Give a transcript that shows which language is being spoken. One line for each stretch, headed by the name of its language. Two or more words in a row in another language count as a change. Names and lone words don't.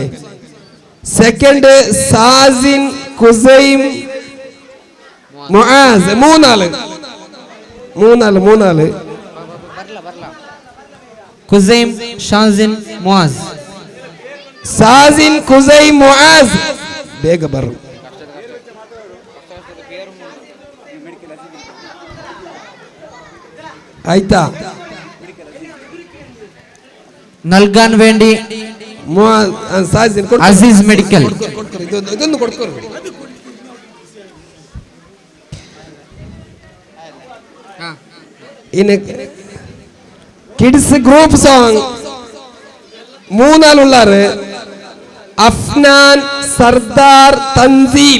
Malayalam: സെക്കൻഡ് സാസിൻ കുസൈം മുആസ്. മൂന്നാള്. കുസൈം ഷാസിൻ മുആസ്. സാസിൻ കുസൈം മുആസ്.
Kannada: ಬೇಗ ಬರು. ಆಯ್ತಾ?
Malayalam: നൽകാൻ വേണ്ടി അസീസ് മെഡിക്കൽ.
Kannada: ಇದೊಂದು ಕೊಡ್ಕೊರು.
Malayalam: ഇനി
English: kids group song
Malayalam: മൂന്നാളുള്ളാറ്. അഫ്നാൻ, സർദാർ, തൻസീൽ.